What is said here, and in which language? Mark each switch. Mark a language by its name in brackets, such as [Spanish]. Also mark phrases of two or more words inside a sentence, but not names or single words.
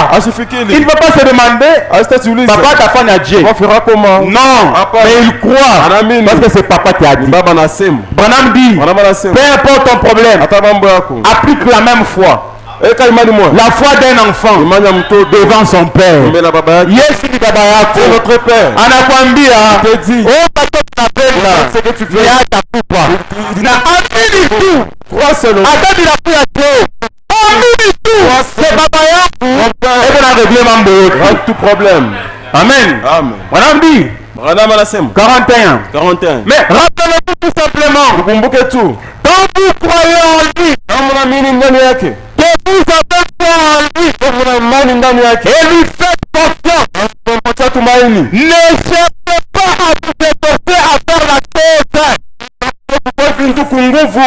[French] Il ne va pas se demander, papa ta femme a Dieu. Non, mais il croit. Parce que c'est papa qui a dit. Branham dit, peu importe ton problème, applique la même foi. La foi d'un enfant devant son père. [Swahili] Yesu ni baba yako. [French] C'est notre père. [Swahili] Anakwambia, oh bato tunapenda, [French] c'est que tu veux atakupa. [Swahili] Na amini tu. Hata bila kuya tu. Amini tu. C'est baba yako. [French] Et on a réglé [Swahili] mambo yote. [French] Tout problème. Amen. Amen. Branham dit 41. Mais rappelez-vous tout simplement. Quand vous croyez en lui, que vous avez foi en lui, et lui faites confiance, ne cherchez pas à vous efforcer à faire la chose.